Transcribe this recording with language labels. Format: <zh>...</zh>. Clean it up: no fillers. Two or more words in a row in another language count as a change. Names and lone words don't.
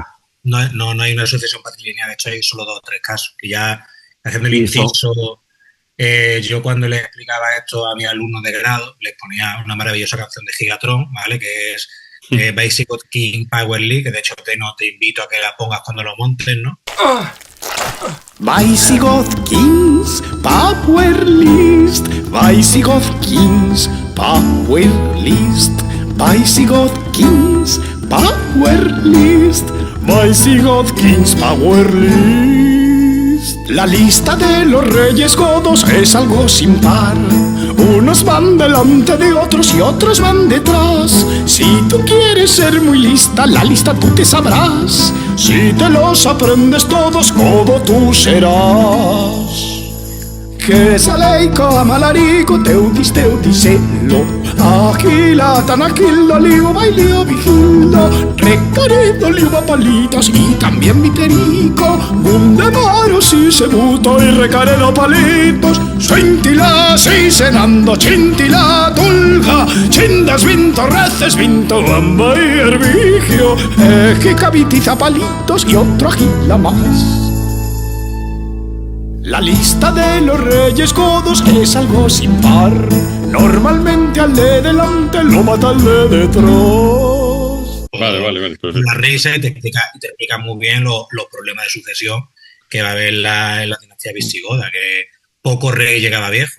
<es>No hay una sucesión patrilineal. De hecho, hay solo 2 o 3 casos. Que ya, haciendo el inciso, yo cuando les explicaba esto a mis alumnos de grado, les ponía una maravillosa canción de Gigatron, ¿vale? Que es Visigoth King Power League, que de hecho te invito a que la pongas cuando lo montes, ¿no?</es> <en>Visigoth Kings Power List, Visigoth Kings Power List, Visigoth Kings Power List, Visigoth Kings Power List.</en> <es>La lista de los reyes godos es algo sin par. Unos van delante de otros y otros van detrás. Si tú quieres ser muy lista, la lista tú te sabrás. Si te los aprendes todos, godo tú serás. Que saleico, amalarico, Teudis, teudiselo, agila, tanakilo, ligo, bailio, vigilo, recarido, ligo, palitas y también viterico, bundemaro, si se buto y recarelo palitos, scintila, si cenando, chintila, tulga, chindas, vinto, reces, vinto, bamba y herbigio, ejicabitiza palitos y otro agila más. La lista de los reyes godos es algo sin par. Normalmente al de delante lo mata al de detrás. Vale. Perfecto. La Reise te explica muy bien los problemas de sucesión que va a haber en la dinastía visigoda, que poco rey llegaba viejo.</es>